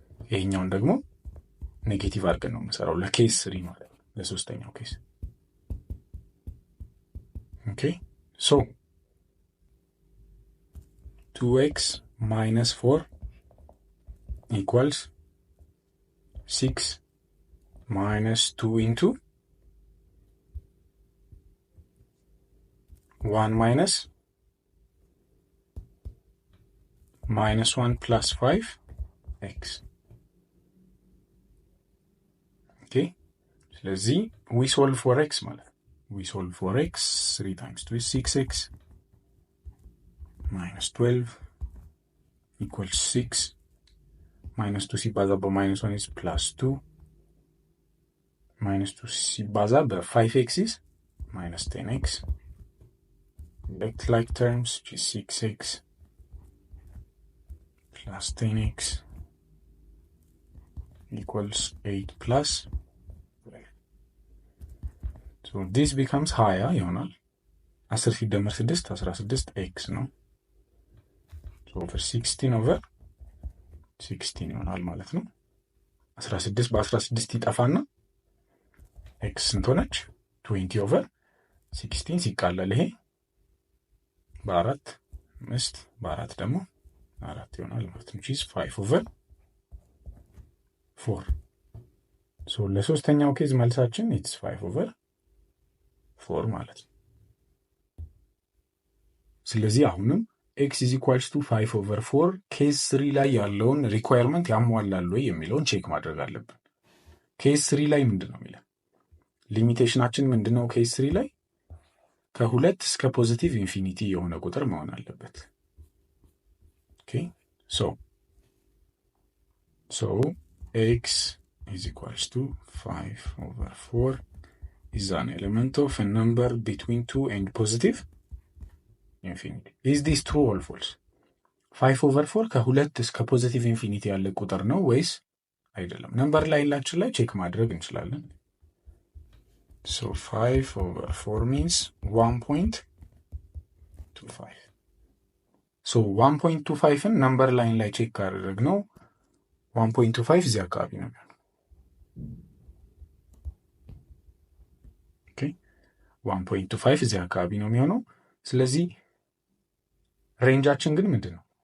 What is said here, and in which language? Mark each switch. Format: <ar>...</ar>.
<am>ይሄኛውን ደግሞ ኔጌቲቭ አድርገን ነው የምንሰራው ለኬዝ ስሪ ማለት ነው፣ ለሶስተኛው ኬዝ። ኦኬ ሶ</am> <en>2x - 4 equals 6 - 2 into 1 minus -1 plus 5x. Okay,</en> <am>ስለዚህ</am> <en>we solve for x ማለት we solve for x 3 times 2 is 6x minus 12 equals 6 minus 2</en> <am>ሲባዛ በ-1</am> <en>is plus 2 minus 2</en> <am>ሲባዛ በ5x</am> <en>is minus 10x. Like terms, which is 6x plus 10x equals 8 plus 12. So this becomes higher,</en> <am>ይሆናል 10 ሲደመር 6 16x ነው።</am> <en>So over 16 over 16</en> <am>ይሆናል ማለት ነው። 16 በ16 ይጠፋና x ስንት ሆነች? 20 over 16 ሲቃለል ይሄ በ4 5 በ4 ደግሞ 4 ይሆናል ማለት ነው።</am> <en>which is 5 over 4.</en> <am>so ለሶስተኛው ኬዝ መልሳችን</am> <en>it's 5 over 4</en> <am>ማለት ነው። ስለዚህ አሁንም</am> <en>x is equals to 5 over 4</en> <am>ኬዝ 3 ላይ ያለውን ሪኳየርመንት ያሟላል ወይ የሚለውን ቼክ ማድረግ አለብን። ኬዝ 3 ላይ ምንድነው የሚለው? ሊሚቴሽናችን ምንድነው? ኬዝ 3 ላይ ከሁለት እስከ ፖዚቲቭ ኢንፊኒቲ የሆነ ቁጥር መሆን አለበት። ኦኬ ሶ</am> <en>x is equals to 5 over 4 is an element of a number between 2 and positive infinity. Is this true or false?</en> <am>5 over 4 ከሁለት እስከ ፖዚቲቭ ኢንፊኒቲ ያለ ቁጥር ነው ወይስ አይደለም? ነምበር ላይናችን ላይ ቼክ ማድረግ እንችላለን።</am> <en>So 5 over 4 means 1.25.</en> <am>So 1.25ን ነምበር ላይን ላይ ቼክ ካደረግነው 1.25 እዚህ አካባቢ ነው የሚሆነው። ኦኬ 1.25 እዚህ አካባቢ ነው የሚሆነው። ስለዚህ ሬንጃችን ግን ምንድን ነው?</am>